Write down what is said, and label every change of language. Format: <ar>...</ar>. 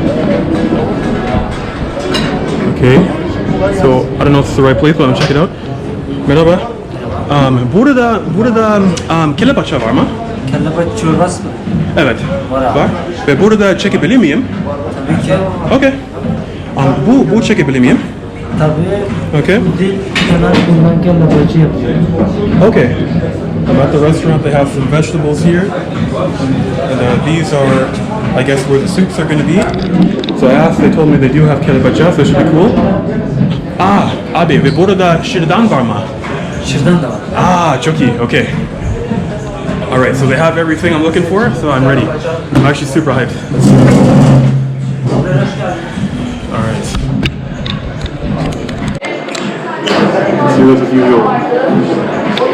<en>Okay, so I don't know if it's the right place, but I'm check it out.</en> <tr>Merhaba. Burada Kelle Paça var mı? Kelle paça çorbası mı? Evet. Var abi. Var. Ve burada çekebilir miyim? Tabii ki. Okay. Bu çekebilir miyim? Tabii.</tr> <en>Okay.</en> <tr>Bir kenar bundan kelle paça yapıyor.</tr> <en>Okay. At the restaurant, they have some vegetables here, and these are, I guess, where the soups are going to be. So I asked. They told me they do have Kelle Paça, so it should be cool.</en> <tr>Abi, ve burada Şırdan var mı? Şırdan da var. Çok iyi. Okay.</tr> <en>All right, so they have everything I'm looking for, so I'm ready. I'm actually super hyped. All right. Let's do this as usual.</en>